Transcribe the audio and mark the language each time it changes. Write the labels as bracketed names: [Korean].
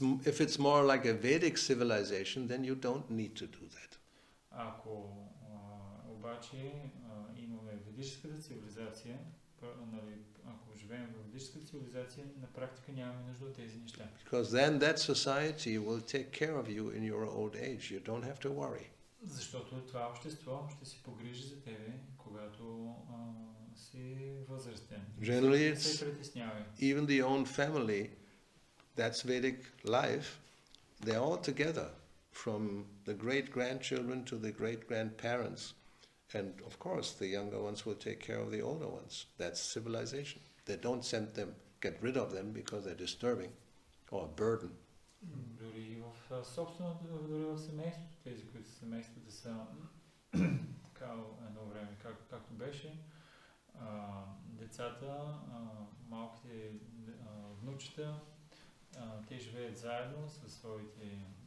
[English] If it's more like a Vedic civilization, then you don't need to do that. [Bulgarian] Ако обаче имаме ведическата цивилизация, ако живеем в ведическата цивилизация, на практика нямаме нужда от тези неща. [English] Because then that society will take care of you in your old age. You don't have to worry. [Bulgarian] Защото това общество ще се погрижи за тебе, когато си възрастен. [English] Generally, [Bulgarian] Не се притеснявай. [English] Even the own family, that's Vedic life, they're all together, from the great-grandchildren to the great-grandparents. And of course, the younger ones will take care of the older ones. That's civilization. They don't get rid of them because they're disturbing or a burden. [Bulgarian] Дори в собственото, дори в семейството, тези, които са семействата са така едно време, както беше, децата, малките внучета, те живеят заедно със своите